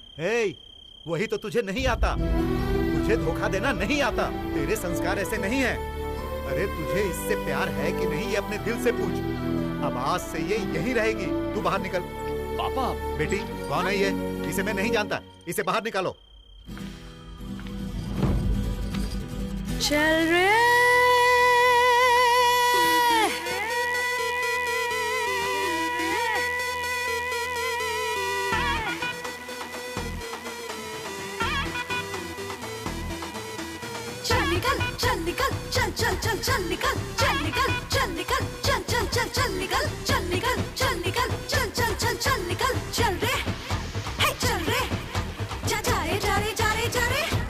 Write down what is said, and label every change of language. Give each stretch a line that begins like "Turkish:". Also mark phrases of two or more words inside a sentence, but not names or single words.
Hindi: हे, वही तो तुझे नहीं आता। तुझे धोखा देना नहीं आता। तेरे संस्कार ऐसे नहीं है। अरे तुझे इससे प्यार है कि नहीं, ये अपने दिल से पूछ। अब आज से ये यहीं रहेगी। तू बाहर निकल। पापा। बेटी, कौन है ये? इसे मैं नहीं जानता। इसे बाहर निकालो। चल रे चल निकल, चल चल चल चल निकल, चल निकल, चल निकल, चल चल चल चल निकल, चल निकल, चल निकल, चल चल चल चल निकल, चल रे, हे चल रे, जा जा रे जा रे जा रे जा रे,